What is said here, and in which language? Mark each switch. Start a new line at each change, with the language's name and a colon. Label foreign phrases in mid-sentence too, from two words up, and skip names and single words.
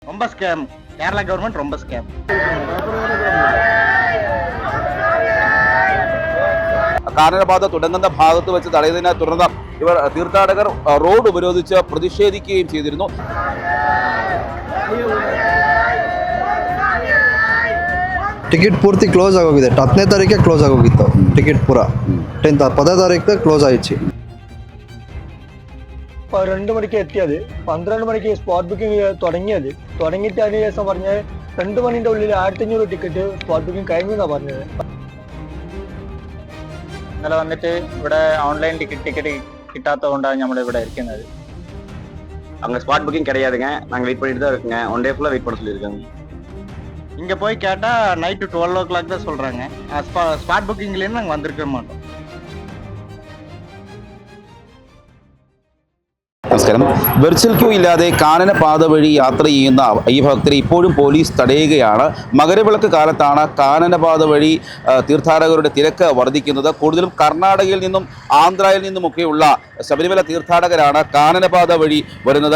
Tamil: ரொம்ப ஸ்கேம். கேரளா கவர்மெண்ட் ரொம்ப ஸ்கேம்.
Malayalam: കാനനപാത തുടങ്ങുന്ന ഭാഗത്ത് വെച്ച് തടയുന്നതിനെ തുടർന്ന് ഇവർ തീർത്ഥാടകർ റോഡ് ഉപരോധിച്ച് പ്രതിഷേധിക്കുകയും ചെയ്തിരുന്നു.
Kannada: ಟಿಕೆಟ್ ಪೂರ್ತಿ ಕ್ಲೋಸ್ ಆಗೋಗಿದೆ. 10ನೇ ತಾರೀಕೆ ಕ್ಲೋಸ್ ಆಗೋಗಿತ್ತು ಟಿಕೆಟ್ ಪೂರ.
Malayalam: 10 താരീഖ് ക്ലോസ് ആയിച്ചു. 2 മണിക്ക് എത്തിയത് 12 മണിക്ക് സ്പോട്ട് ബുക്കിംഗ് തുടങ്ങിയിട്ട് അതിന് ശേഷം പറഞ്ഞത് 2 മണിന്റെ ഉള്ളിൽ 1500 ടിക്കറ്റ് സ്പോട്ട് ബുക്കിംഗ് കഴിഞ്ഞു എന്നാ പറഞ്ഞത്. ഇന്നലെ വന്നിട്ട് ഇവിടെ ഓൺലൈൻ ടിക്കറ്റ് കിട്ടാത്തതുകൊണ്ടാണ് നമ്മൾ ഇവിടെ ഇരിക്കുന്നത്.
Tamil: அங்கே ஸ்பாட் புக்கிங் கிடையாதுங்க. நாங்கள் வெயிட் பண்ணிட்டு தான் இருக்கோங்க. 1 டே ஃபுல்லாக வெயிட் பண்ண சொல்லியிருக்காங்க. இங்கே போய் கேட்டால் நைட்டு 12 o'clock தான் சொல்கிறாங்க. ஸ்பாட் புக்கிங்லேருந்து நாங்கள் வந்திருக்க மாட்டோம்.
Malayalam: നമസ്കാരം. വെർച്വൽ ക്യൂ ഇല്ലാതെ കാനനപാത വഴി യാത്ര ചെയ്യുന്ന അയ്യഭക്തരെ ഇപ്പോഴും പോലീസ് തടയുകയാണ്. മകരവിളക്ക് കാലത്താണ് കാനനപാത വഴി തീർത്ഥാടകരുടെ തിരക്ക് വർദ്ധിക്കുന്നത്. കൂടുതലും കർണാടകയിൽ നിന്നും ആന്ധ്രയിൽ നിന്നുമൊക്കെയുള്ള ശബരിമല തീർത്ഥാടകരാണ് കാനനപാത വഴി വരുന്നത്.